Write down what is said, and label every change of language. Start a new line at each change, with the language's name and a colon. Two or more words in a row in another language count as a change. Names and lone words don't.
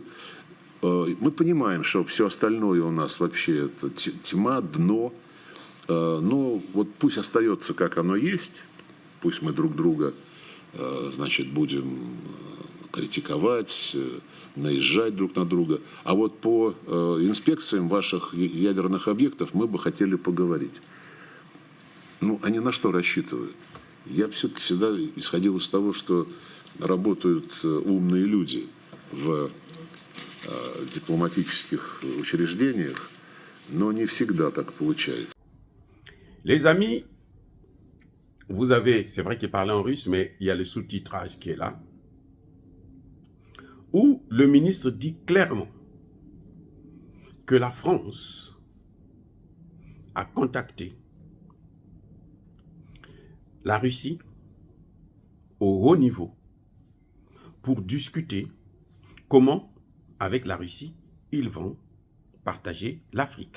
Russian: Мы понимаем, что все остальное у нас вообще это тьма, дно, но вот пусть остается, как оно есть, пусть мы друг друга, значит, будем критиковать, наезжать друг на друга, а вот по инспекциям ваших ядерных объектов мы бы хотели поговорить. Ну, они на что рассчитывают? Я все-таки всегда исходил из того, что работают умные люди в дипломатических учреждениях, но не всегда так получается.
French: Les amis, vous avez, c'est vrai qu'il parlait en russe, mais il y a le sous-titrage qui est là, où le ministre dit clairement que la France a contacté la Russie au haut niveau pour discuter comment, avec la Russie, ils vont partager l'Afrique.